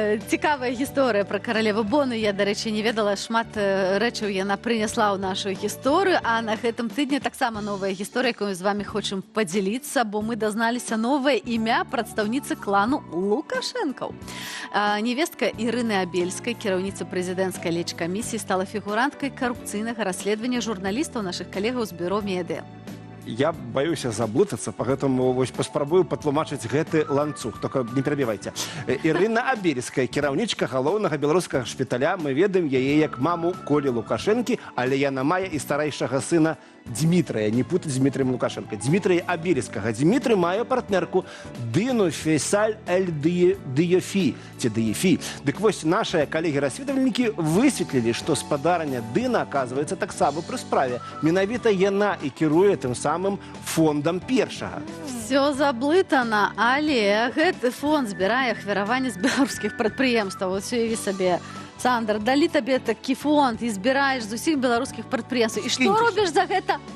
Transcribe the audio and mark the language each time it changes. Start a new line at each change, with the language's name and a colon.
Belarusian: Цікавая гісторыя пра каралеву Бону. Я, дарэчы, не ведала, шмат рэчаў яна прынесла ў нашу гісторыю, а на гэтым тыдні таксама новая гісторыя, якую з вами хочам падзяліцца, бо мы дазналіся новае імя прадстаўніцы клану Лукашэнкаў. Невестка Ірыны Абельскай, кіраўніца прэзідэнцкай лечкамісіі, стала фігуранткай карупцыйнага расследавання журналістаў нашых калегаў з бюро медыа.
Russian: Я боюсь
Belarusian: заблытаться,
Russian: поэтому
Belarusian: вось паспрабую патлумачыць гэты ланцуг.
Russian: Только не перебивайте.
Belarusian: Ірына Абельская, кіраўнічка галоўнага беларускага шпіталя. Мы ведаем яе як маму Колі Лукашэнкі, але яна мае і старэйшага сына Дмітрыя, не путаць з Дмітрием Лукашенко. Дмітрия Абельскага. Дмітрий мае партнерку Дыну Фейсаль Эль-Дыёфи. Дык вось
Russian: наши коллеги-расследовальники
Belarusian: высветлілі, што спадарня Дына,
Russian: оказывается,
Belarusian: таксама пры справе. Менавіта яна і кіруе тым самым фондам першага. Все заблытана, але гэты фонд збірае ахвяраванне з беларускіх прадпрыемстваў. Вот уяві сабе, Сандр, далі табе такі фонд і збіраеш з усіх беларускіх прадпрыемстваў. І што робіш за гэта?